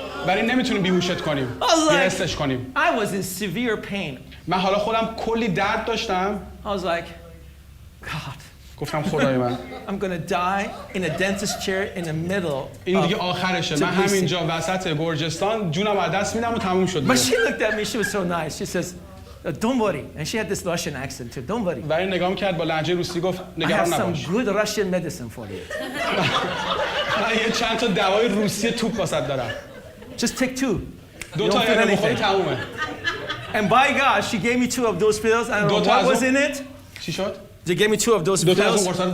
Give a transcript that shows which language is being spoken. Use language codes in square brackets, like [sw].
[fa] برای نمیتونیم بیهوشت کنیم. بیهستش کنیم. [en] I was in severe pain. [fa] من حالا خودم کلی درد داشتم. [en] I was like, God. [fa] گفتم خدای من. [en] I'm going to die in a dentist chair in the middle. [fa] این دیگه آخرشه. من همینجا وسط گرجستان جونم از دست میدم و تموم شد. [en] But she looked at me. She was so nice. She says, don't worry. And she had this Russian accent too. Don't worry. [fa] برای نگام کرد با لهجه روسی گفت [en] I have [fa] نگران [en] some [fa] نباش. [en] good Russian medicine for you. [fa] من یه چند تا دوای روسی توپ واسط دارم. [en] Just take two. [fa] دو تا یه بخوری تمومه. [en] And by God, she gave me two of those pills. I don't know what was in it. [fa] چی شد؟ [en] They gave me two of those pills.